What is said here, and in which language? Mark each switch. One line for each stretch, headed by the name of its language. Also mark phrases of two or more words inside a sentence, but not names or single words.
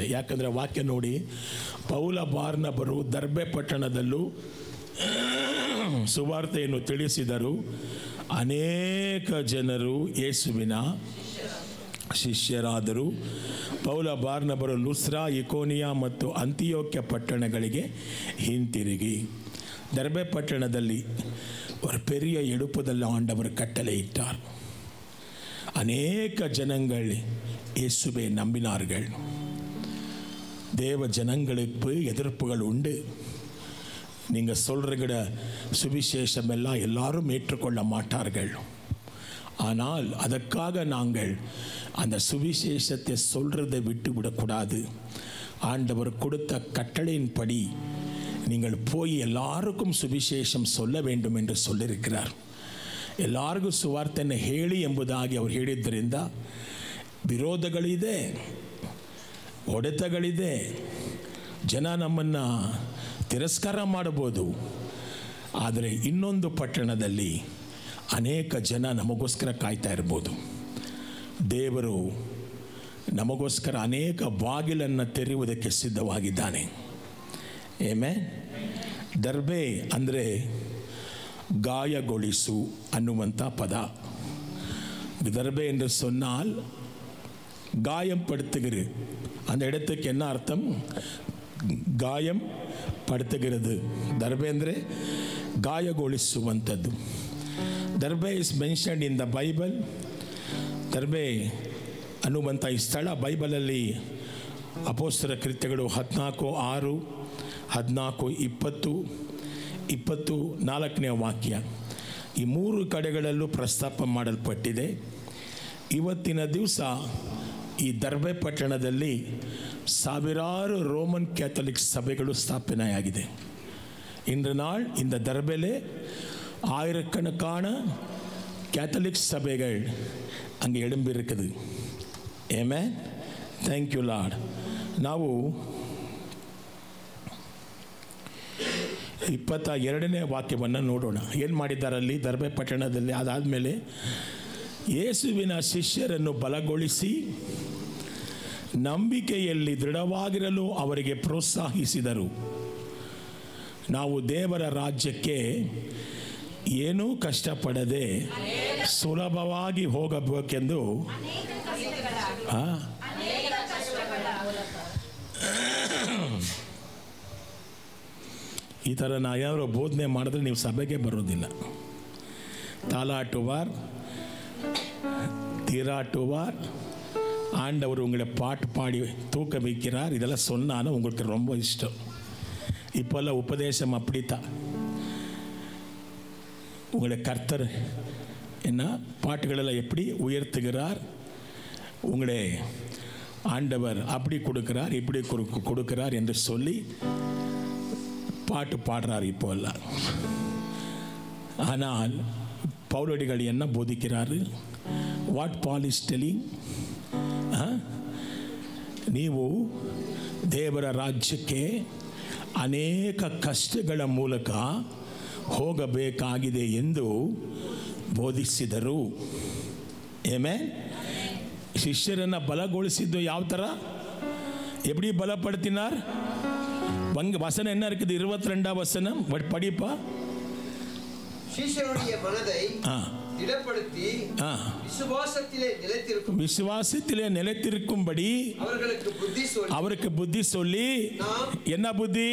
Kannada: ಯಾಕಂದರೆ ವಾಕ್ಯ ನೋಡಿ, ಪೌಲ ಬಾರ್ನಬರು ದರ್ಬೆ ಪಟ್ಟಣದಲ್ಲೂ ಸುವಾರ್ತೆಯನ್ನು ತಿಳಿಸಿದರು. ಅನೇಕ ಜನರು ಯೇಸುವಿನ ಶಿಷ್ಯರಾದರು. ಪೌಲ ಬಾರ್ನಬರು ಲುಸ್ರಾ, ಇಕೋನಿಯಾ ಮತ್ತು ಅಂತಿಯೋಕ್ಯ ಪಟ್ಟಣಗಳಿಗೆ ಹಿಂತಿರುಗಿ ದರ್ಬೆ ಪಟ್ಟಣದಲ್ಲಿ
Tamil: ஒரு பெரிய எழுப்புதல் ஆண்டவர் கட்டளையிட்டார். அநேக ஜனங்கள் இயேசுவை நம்பினார்கள். தேவ ஜனங்களுக்கு எதிர்ப்புகள் உண்டு. நீங்கள் சொல்கிற சுவிசேஷம் எல்லாம் எல்லாரும் ஏற்றுக்கொள்ள மாட்டார்கள். ஆனால் அதற்காக நாங்கள் அந்த சுவிசேஷத்தை சொல்கிறதை விட்டு விடக்கூடாது. ஆண்டவர் கொடுத்த கட்டளையின்படி நீங்கள் போய் எல்லாருக்கும் சுவிசேஷம் சொல்ல வேண்டும் என்று சொல்லியிருக்கிறார்.
Kannada: ಎಲ್ಲರಿಗೂ ಸುವಾರ್ತೆಯನ್ನು ಹೇಳಿ ಎಂಬುದಾಗಿ ಅವರು ಹೇಳಿದ್ದರಿಂದ ವಿರೋಧಗಳಿದೆ, ಹೊಡೆತಗಳಿದೆ. ಜನ ನಮ್ಮನ್ನು ತಿರಸ್ಕಾರ ಮಾಡಬಹುದು. ಆದರೆ ಇನ್ನೊಂದು ಪಟ್ಟಣದಲ್ಲಿ ಅನೇಕ ಜನ ನಮಗೋಸ್ಕರ ಕಾಯ್ತಾ ಇರ್ಬೋದು. ದೇವರು ನಮಗೋಸ್ಕರ ಅನೇಕ ಬಾಗಿಲನ್ನು ತೆರೆಯುವುದಕ್ಕೆ ಸಿದ್ಧವಾಗಿದ್ದಾನೆ. ಆಮೆನ್. ದರ್ಬೆ ಅಂದರೆ ಗಾಯಗೊಳಿಸು ಅನ್ನುವಂಥ ಪದ.
Tamil: தர்பே என்று சொன்னால் காயம் படுத்துகிறது. அந்த இடத்துக்கு என்ன அர்த்தம்? காயம் படுத்துகிறது.
Kannada: ದರ್ಬೆ ಅಂದರೆ ಗಾಯಗೊಳಿಸುವಂಥದ್ದು.
English: Darbe is mentioned in the Bible.
Kannada: ದರ್ಬೆ ಅನ್ನುವಂಥ ಈ ಸ್ಥಳ ಬೈಬಲಲ್ಲಿ ಅಪೊಸ್ತಲರ ಕೃತ್ಯಗಳು 14:6, 14:20, 24ನೇ ವಾಕ್ಯ ಈ 3 ಕಡೆಗಳಲ್ಲೂ ಪ್ರಸ್ತಾಪ ಮಾಡಲ್ಪಟ್ಟಿದೆ. ಇವತ್ತಿನ ದಿವಸ ಈ ದರ್ಬೆ ಪಟ್ಟಣದಲ್ಲಿ ಸಾವಿರಾರು ರೋಮನ್ ಕ್ಯಾಥಲಿಕ್ ಸಭೆಗಳು ಸ್ಥಾಪನೆಯಾಗಿದೆ.
Tamil: இன்று நாள் இந்த தர்பேலே ஆயிரக்கணக்கான கேத்தலிக் சபைகள் அங்கே எழும்பியிருக்குது. ஆமென்.
English: Thank you Lord.
Kannada: ನಾವು 22ನೇ ವಾಕ್ಯವನ್ನು ನೋಡೋಣ. ಏನು ಮಾಡಿದ್ದಾರಲ್ಲಿ ದರ್ಬೆ ಪಟ್ಟಣದಲ್ಲಿ? ಅದಾದಮೇಲೆ ಯೇಸುವಿನ ಶಿಷ್ಯರನ್ನು ಬಲಗೊಳಿಸಿ ನಂಬಿಕೆಯಲ್ಲಿ ದೃಢವಾಗಿರಲು ಅವರಿಗೆ ಪ್ರೋತ್ಸಾಹಿಸಿದರು. ನಾವು ದೇವರ ರಾಜ್ಯಕ್ಕೆ ಏನೂ ಕಷ್ಟಪಡದೆ ಸುಲಭವಾಗಿ ಹೋಗಬೇಕೆಂದು ಈ ಥರ ನಾ ಯಾರು ಬೋಧನೆ ಮಾಡಿದ್ರೆ ನೀವು ಸಭೆಗೆ ಬರೋದಿಲ್ಲ.
Tamil: தாலாட்டுவார், தீராட்டுவார், ஆண்டவர் உங்களை பாட்டு பாடி தூக்க வைக்கிறார். இதெல்லாம் சொன்னாலும் உங்களுக்கு ரொம்ப இஷ்டம். இப்போல்லாம் உபதேசம் அப்படித்தான். உங்களை கர்த்தர் என்ன பாட்டுகளெல்லாம் எப்படி உயர்த்துகிறார், உங்களை ஆண்டவர் அப்படி கொடுக்கிறார், இப்படி கொடுக்கிறார் என்று சொல்லி பாட்டு பாடுறார் இப்போல்லாம். ஆனால் பவுலடிகள் என்ன போதிக்கிறாரு?
English: What Paul is telling?
Kannada: ನೀವು ದೇವರ ರಾಜ್ಯಕ್ಕೆ ಅನೇಕ ಕಷ್ಟಗಳ ಮೂಲಕ ಹೋಗಬೇಕಾಗಿದೆ ಎಂದು ಬೋಧಿಸಿದರು. ಆಮೆನ್. ಶಿಷ್ಯರನ್ನು ಬಲಗೊಳಿಸಿದ್ದು ಯಾವ ಥರ?
Tamil: எப்படி பலப்படுத்தினார்? வசனம் என்ன இருக்குது? 22ஆம் வசனம் படிப்பா. சீஷருடைய மனதை திடப்படுத்தி விசுவாசத்திலே நிலைத்திருக்கும்படி அவருக்கு புத்தி சொல்லி, என்ன புத்தி?